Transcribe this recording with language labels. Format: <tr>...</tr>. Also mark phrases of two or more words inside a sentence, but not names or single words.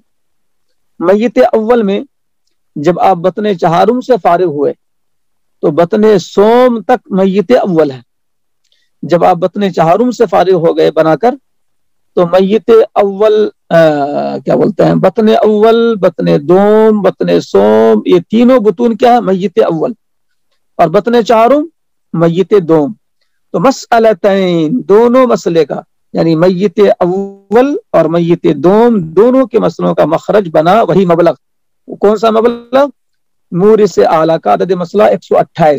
<ur>میت اول میں جب آپ بطن چہارم سے فارغ ہوئے تو بطن سوم تک میت اول ہے، جب آپ بطن چہارم سے فارغ ہو گئے بنا کر تو میت اول کیا بولتے ہیں، بطن اول، بطن دوم، بطن سوم، یہ تینوں بطون کیا ہے؟ میت اول، اور بطن چہارم میت دوم۔ تو مسئلتین دونوں مسئلے کا، یعنی میت اول اور میت دوم دونوں کے مسئلوں کا مخرج بنا وہی مبلغ۔ کون سا مبلغ؟ مورث اعلیٰ کا عدد مسئلہ 128۔</ur>